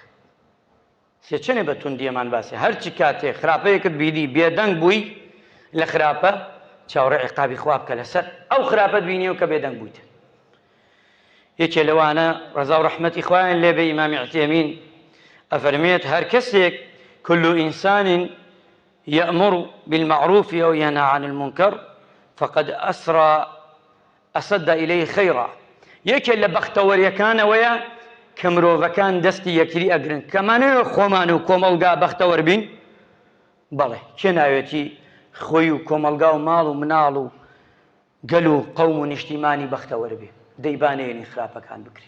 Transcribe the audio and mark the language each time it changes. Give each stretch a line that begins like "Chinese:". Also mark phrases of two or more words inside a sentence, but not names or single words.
Central Kurdish: سێچەنێ بە توندیەمان باسی، هەرچی کاتێ خراپەیەکت بیدی بێدەنگ بووی لە خراپە چاوەڕێی عقابی خوا بکە لەسەر ئەو خراپەت بینیەوە کە بێدەنگ بوویتە. یەکێ لەوانە ڕەزا و ڕەحمەتی خوایان لێبێ ئیمامی عوتێمین ئەفەرمێت هەر کەسێک
Arabic: كل إنسان يأمر بالمعروف أو ينهى عن المنكر فقد أسد إليه خيرا.
Central Kurdish: یەکێ لە بەختەوەریەکانە وەیە کە مرۆڤەکان دەستی یەکتری ئەگرن، کەمانەوە خۆمان و کۆمەڵگا بەختەوەر بین. بەڵێ کێ ناوێتی خۆی و کۆمەڵگا و ماڵ و مناڵ و گەل و قەوم و نیشتیمانی بەختەوەر بێ، دەیبانێنی خراپەکان بکرێ.